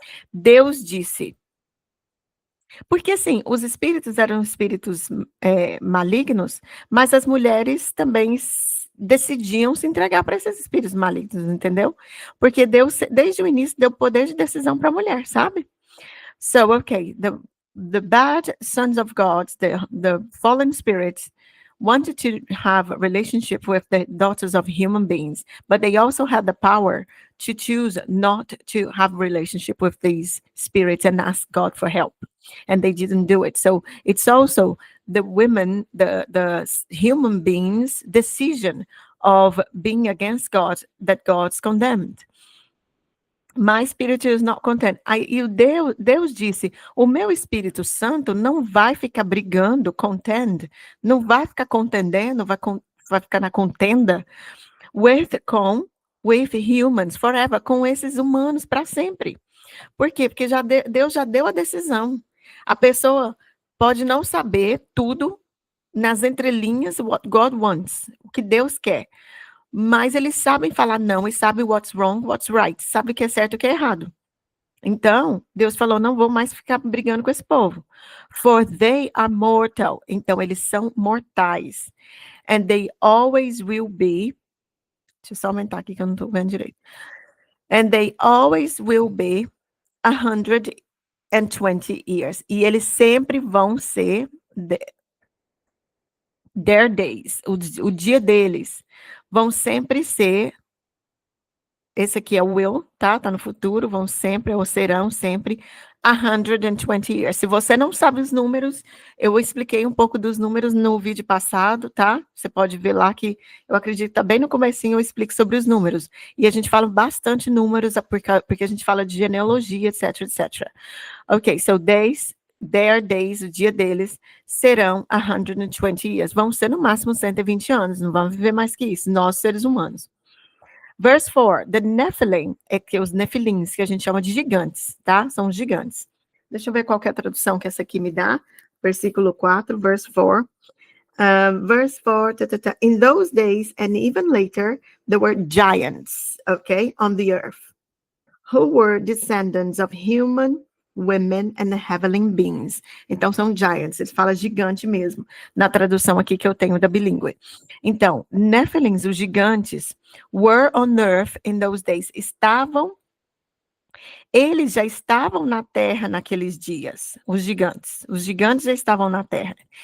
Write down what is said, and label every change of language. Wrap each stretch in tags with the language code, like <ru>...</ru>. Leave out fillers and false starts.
<pt>Deus disse. Porque, assim, os espíritos eram espíritos malignos, mas as mulheres também decidiam se entregar para esses espíritos malignos, entendeu? Porque Deus, desde o início, deu poder de decisão para a mulher, sabe?</pt> <en>So, okay, the bad sons of God, the fallen spirits, wanted to have a relationship with the daughters of human beings, but they also had the power to choose not to have a relationship with these spirits and ask God for help. And they didn't do it. So it's also the women, the human beings' decision of being against God that God's condemned. My spirit is not content.</en> <pt>E o Deus disse, o meu Espírito Santo não vai ficar brigando, contend, não vai ficar contendendo, vai ficar na contenda</pt> <en>with humans forever,</en> <pt>com esses humanos para sempre. Por quê? Porque Deus já deu a decisão. A pessoa pode não saber tudo nas entrelinhas,</pt> <en>what God wants,</en> <pt>o que Deus quer. Mas eles sabem falar não e sabem</pt> <en>what's wrong, what's right,</en> <pt>sabem o que é certo e o que é errado. Então, Deus falou, não vou mais ficar brigando com esse povo.</pt> <en>For they are mortal.</en> <pt>Então, eles são mortais.</pt> <en>And they always will be.</en> <pt>Deixa eu só aumentar aqui que eu não estou vendo direito.</pt> <en>And they always will be 120 years.</en> <pt>E eles sempre vão ser</pt> <en>their days,</en> <pt>o dia deles, vão sempre ser, esse aqui é o will, tá no futuro, vão sempre, ou serão sempre,</pt> <en>120 years.</en> <pt>Se você não sabe os números, eu expliquei um pouco dos números no vídeo passado, tá? Você pode ver lá que, eu acredito, tá bem no comecinho, eu explico sobre os números. E a gente fala bastante números, porque a gente fala de genealogia, etc, etc.</pt> <en>Ok, so their days,</en> <pt>o dia deles, serão</pt> <en>120 years.</en> <pt>Vão ser no máximo 120 anos, não vão viver mais que isso, nós seres humanos.</pt> <en>Verse 4, the Nephilim,</en> <pt>é que os Nefilins, que a gente chama de gigantes, tá? São gigantes. Deixa eu ver qual que é a tradução que essa aqui me dá. Versículo 4,</pt> <en>verse 4. Verse 4, in those days and even later, there were giants, okay, on the earth, who were descendants of human women and heavenly beings.</en> <pt>Então, são giants, ele fala gigante mesmo, na tradução aqui que eu tenho da bilíngue. Então, Nephilims, os gigantes,</pt> <en>were on earth in those days,</en> <pt>eles já estavam na terra naqueles dias, os gigantes já estavam na terra.</pt>